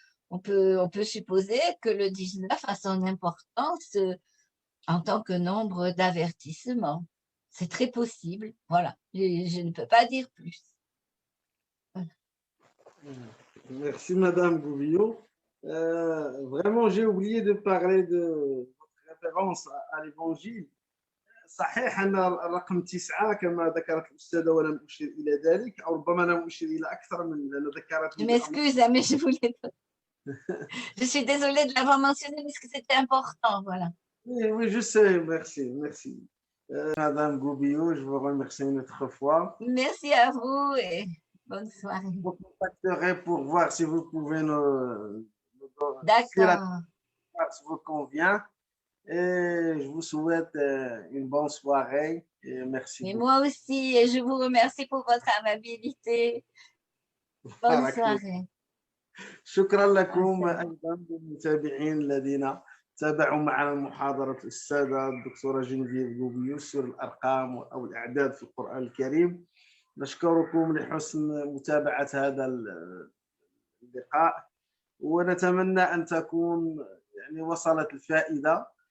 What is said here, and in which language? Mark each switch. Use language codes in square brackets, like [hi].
[fr] On peut supposer que le 19 a son importance en tant que nombre d'avertissements. C'est très possible. Voilà. Je ne peux pas dire plus. Voilà. Merci Madame Gouvillot. Vraiment, j'ai oublié de parler de votre référence à l'évangile. [ar] صحيح أن الرقم 9 كما ذكرت الأستاذة ولم أشير إلى ذلك، أو ربما لم أشير إلى أكثر من لأن ذكرتني. [fr] Je m'excuse, mais je voulais pas. Je suis désolée de l'avoir mentionné parce que c'était important. Voilà. Oui, je sais. Merci. Madame Goubillot, je vous remercie une autre fois. Merci à vous et bonne soirée. Je vous contacterai pour voir si vous pouvez D'accord. si vous convient. Et je vous souhaite une bonne soirée et merci. Et moi aussi, et je vous remercie pour votre amabilité. Bonne soirée. [ar] شكرا لكم أيضا للمتابعين الذين تابعوا معنا محاضرة الأستاذة الدكتورة جينيفيف غوبيو سور الأرقام أو الأعداد في القرآن الكريم. نشكركم لحسن متابعة هذا اللقاء، ونتمنى أن تكون يعني وصلت الفائدة.